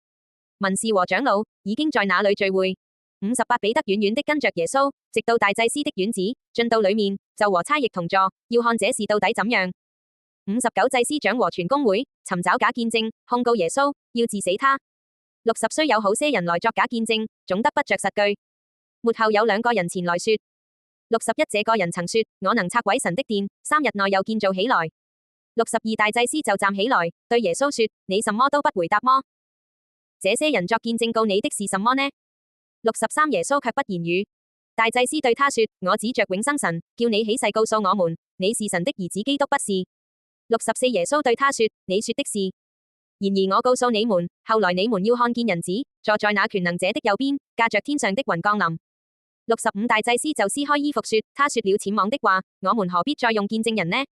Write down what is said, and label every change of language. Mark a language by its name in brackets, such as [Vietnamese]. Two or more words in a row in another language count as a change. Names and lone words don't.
[Chinese] 文士和長老已經在那裏聚會。58彼得遠遠的跟着耶穌，直到大祭司的院子，進到裏面，就和差役同坐，要看這事到底怎樣。59祭司長和全公會尋找假見證，控告耶穌，要治死他。60雖有好些人來作假見證，總得不着實據。末後有2個人前來說，61這個人曾說：我能拆毀神的殿，3日內又建造起來。62大祭司就站起來，對耶穌說： 你什麼都不回答麼？這些人作見證告你的是什麼呢？63耶穌卻不言語。大祭司對他說：我指着永生神，叫你起誓告訴我們，你是神的兒子基督不是？64耶穌對他說：你說的是。然而我告訴你們，後來你們要看見人子坐在那權能者的右邊，駕着天上的雲降臨。65大祭司就撕開衣服說：他說了僭妄的話，我們何必再用見證人呢？